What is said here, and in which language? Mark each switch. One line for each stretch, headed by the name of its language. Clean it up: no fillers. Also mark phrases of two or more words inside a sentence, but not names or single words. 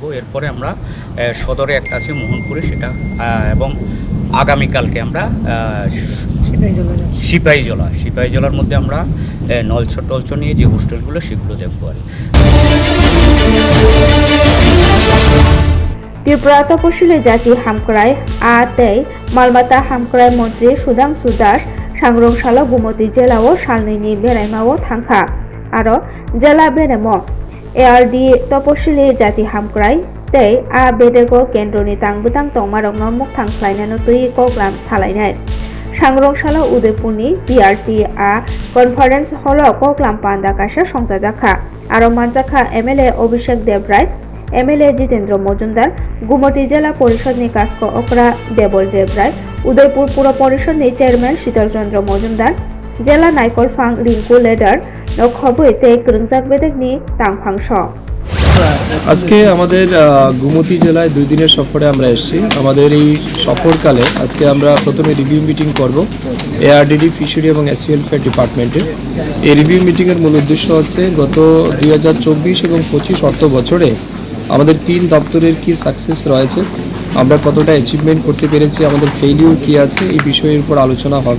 Bangla: এরপরে আমরা সদরে একটা আছে মোহনপুরে সেটা, এবং আগামীকালকে আমরা সিপাহীজলার মধ্যে আমরা নলছ নিয়ে যে হোস্টেলগুলো সেগুলো দেখবো আর
Kok Borok: ত্রিপুরা তপশিলি জাতি হামক্রাই আতেই মালমাতা হামক্রাই মন্ত্রী সুধাংশু দাস सांग्रंशाला गुमती जिल्लाव सालनैनि बेरायमाव थांखा आरो जिल्ला बेरेम एआरडि तपशिली जाति हामक्राय तै आ बेदेगो केन्द्रनि तांबुतां तंमारकनो मुख थांख्लायनानो तुई कग्लाम सालायनाय सांग्रंशाला उदयपुरनि बीआरटी आ
English: conference hall
Kok Borok: कग्लाम पान्डा काशा संजाजाखा आरो मानजाखा एमएलए अभिषेक देवराय, एमएलए जितेन्द्र मजुमदार, गुमती जिला परिषदनि कास्क अकरा देवल देवराय, उदयपुर पुर परिषदनि चेयरमैन शीतल चंद्र मजुमदार, जिला नायकलफां रिंकु लेडार नखबै ते ग्रोंजाक बेदेगनि तांफांस।
Bangla: আজকে আমাদের গুমতি জেলায় 2 দিনের সফরে আমরা এসেছি। আমাদের এই সফরকালে আজকে আমরা প্রথমে
English: review meeting
Bangla: করব
English: ARDD fishery
Bangla: এবং
English: SC welfare department's.
Bangla: এই
English: review meeting's
Bangla: মূল উদ্দেশ্য হচ্ছে গত 2024 এবং 25 অর্থ বছরে আমাদের 3 দপ্তরের কি সাকসেস রয়েছে, আমরা কতটা অ্যাচিভমেন্ট করতে পেরেছি, আমাদের ফেইলিউর কী আছে, এই বিষয়ের উপর আলোচনা হবে।